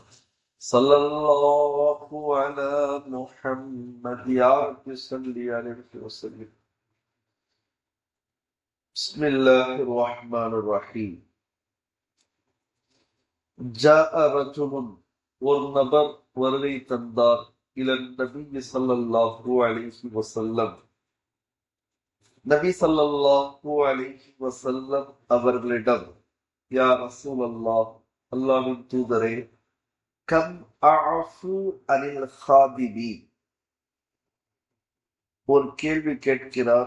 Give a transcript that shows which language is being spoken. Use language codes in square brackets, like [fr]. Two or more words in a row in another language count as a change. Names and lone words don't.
[ar] صلى الله على محمد يا رب صل عليه وسلم. بسم الله الرحمن الرحيم. جاء رجل والنبر [ta] வருகை தந்தார் [ar] إلى النبي صلى الله عليه وسلم. [ta] நபி [ar] صلى الله عليه وسلم [ta] அவர்களிடம், [ar] يا رسول الله, [ta] அல்லாஹ்வின் தூதரே, [ar] كم أعفو عن الخادم, [ta] ஒரு கேள்வி கேட்கிறார்.